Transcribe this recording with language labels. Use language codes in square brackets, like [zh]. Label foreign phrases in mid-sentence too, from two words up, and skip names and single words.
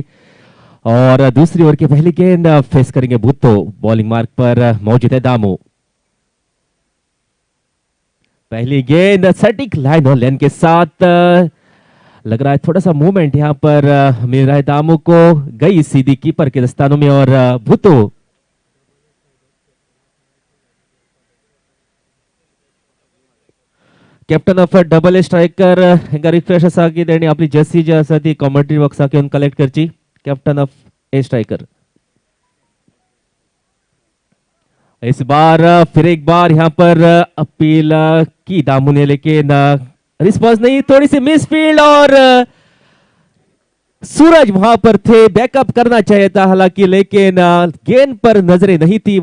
[hi] और दूसरी ओवर की पहली गेंद फेस करेंगे भुट्टो, बॉलिंग मार्क पर मौजूद है दामू। पहली गेंद सटीक लाइन और लेन के साथ, लग रहा है थोड़ा सा मूवमेंट यहाँ पर मिल रहा है दामू को, गई सीधी कीपर के दस्तानों में। [kok] और भुट्टो [en] captain of double striker [kok] हिंगा रिफ्रेश असा की तेणी आपली जर्सी जी आसा ती कॉमेंट्री बॉक्साक येवन कलेक्ट करची। [en] captain of a striker [hi] इस बार फिर एक बार यहाँ पर अपील की दामू ने, लेकिन रिस्पॉन्स नहीं, थोड़ी सी मिसफील्ड। और सूरज वहां पर थे, बैकअप करना चाहिए था हालांकि, लेकिन गेंद पर नजरें नहीं थी।